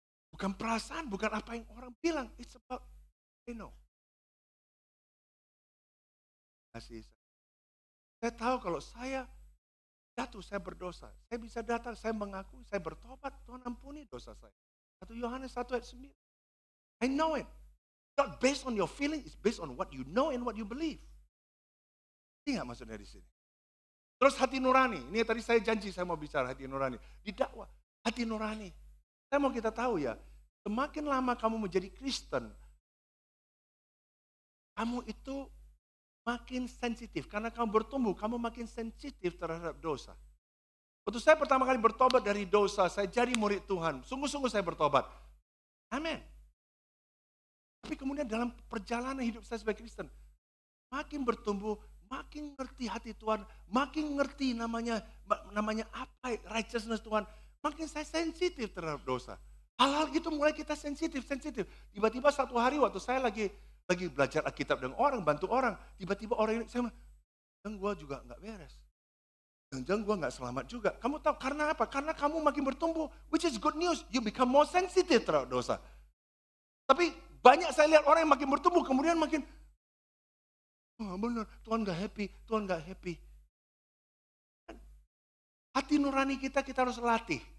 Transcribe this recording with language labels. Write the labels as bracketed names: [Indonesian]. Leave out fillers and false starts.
[Indonesian] Bukan perasaan, bukan apa yang orang bilang. [English] It's about, [Indonesian] Saya tahu kalau saya jatuh, saya berdosa. Saya bisa datang, saya mengaku, saya bertobat. Tuhan ampuni dosa saya. 1 Yohanes 1 ayat 9. [English] I know it. Not based on your feeling, it's based on what you know and what you believe. [Indonesian] Ini nggak maksudnya di sini. Terus hati nurani. Ini tadi saya janji saya mau bicara hati nurani. Didakwa, hati nurani. Saya mau kita tahu ya, semakin lama kamu menjadi Kristen, kamu itu makin sensitif. Karena kamu bertumbuh, kamu makin sensitif terhadap dosa. Waktu saya pertama kali bertobat dari dosa, saya jadi murid Tuhan. Sungguh-sungguh saya bertobat. Amin. Tapi kemudian dalam perjalanan hidup saya sebagai Kristen, makin bertumbuh, makin ngerti hati Tuhan, makin ngerti namanya apa righteousness Tuhan, makin saya sensitif terhadap dosa. Hal-hal gitu mulai kita sensitif. Tiba-tiba satu hari waktu saya lagi belajar Alkitab dengan orang, bantu orang, tiba-tiba orang ini, saya bilang, dan gue juga nggak beres. Jangan-jangan gue nggak selamat juga. Kamu tahu karena apa? Karena kamu makin bertumbuh, [English] which is good news. You become more sensitive [Indonesian] terhadap dosa. Tapi banyak saya lihat orang yang makin bertumbuh, kemudian makin, benar, Tuhan nggak happy. Hati nurani kita harus latih.